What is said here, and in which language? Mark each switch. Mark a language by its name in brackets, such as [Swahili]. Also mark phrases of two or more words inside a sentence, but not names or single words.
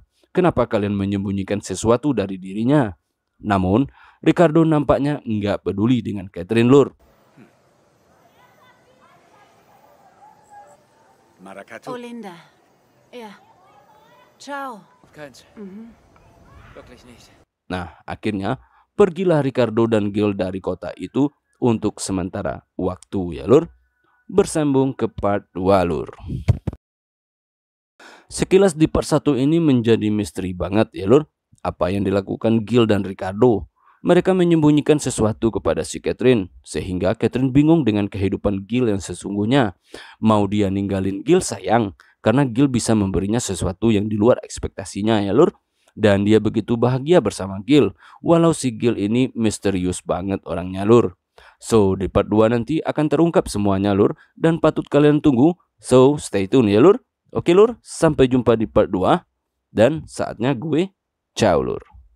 [Indonesian] Kenapa kalian menyembunyikan sesuatu dari dirinya? Namun, Ricardo nampaknya nggak peduli dengan Catherine lur. [German] Maracatu. Oh, Linda. Ja. Ciao. Keins. Wirklich nicht. [Indonesian] Nah, akhirnya pergilah Ricardo dan Gil dari kota itu untuk sementara waktu ya lur. Bersambung ke part 2 lur. Sekilas di part 1 ini menjadi misteri banget ya lur. Apa yang dilakukan Gil dan Ricardo. Mereka menyembunyikan sesuatu kepada si Catherine, sehingga Catherine bingung dengan kehidupan Gil yang sesungguhnya. Mau dia ninggalin Gil sayang, karena Gil bisa memberinya sesuatu yang di luar ekspektasinya ya lur. Dan dia begitu bahagia bersama Gil, walau si Gil ini misterius banget orangnya lur. So di part 2 nanti akan terungkap semuanya lur, dan patut kalian tunggu. [English] So stay tune [Indonesian] ya lur. Oke lur, sampai jumpa di part 2. Dan saatnya gue ciao lur.